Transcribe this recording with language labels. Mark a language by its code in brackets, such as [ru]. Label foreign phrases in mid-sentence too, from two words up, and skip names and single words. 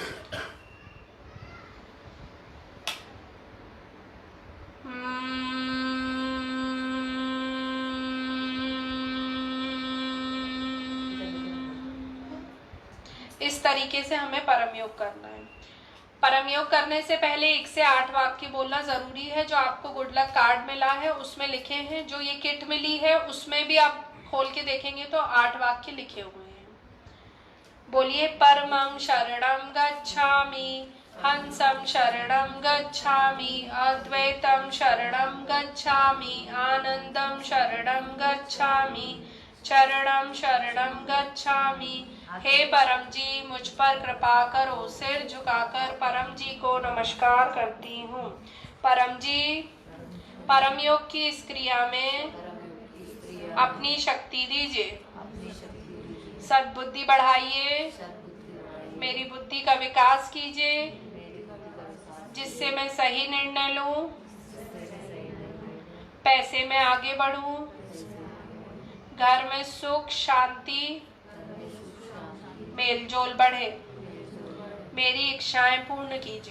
[hi] इस तरीके से हमें परम योग करना है। परम योग करने से पहले 1 से 8 वाक्य बोलना जरूरी है। जो आपको [en] good luck card [hi] मिला है उसमें लिखे हैं, जो ये किट मिली है उसमें भी आप खोल के देखेंगे तो 8 वाक्य लिखे हुए हैं। बोलिए, [pi] परमं शरणं गच्छामि, हंसं शरणं गच्छामि, अद्वैतं शरणं गच्छामि, आनंदं शरणं गच्छामि, चरणं शरणं गच्छामि, [hi] हे परम जी मुझ पर कृपा करो। सिर झुकाकर परम जी को नमस्कार करती हूँ। परम जी, परम योग की इस क्रिया में अपनी शक्ति दीजिए, सद्बुद्धि बढ़ाइए, मेरी बुद्धि का विकास कीजिए, जिससे मैं सही निर्णय लूं, पैसे में आगे बढ़ूं, घर में सुख शांति मेलजोल बढ़े, मेरी इच्छाएं पूर्ण कीजिए।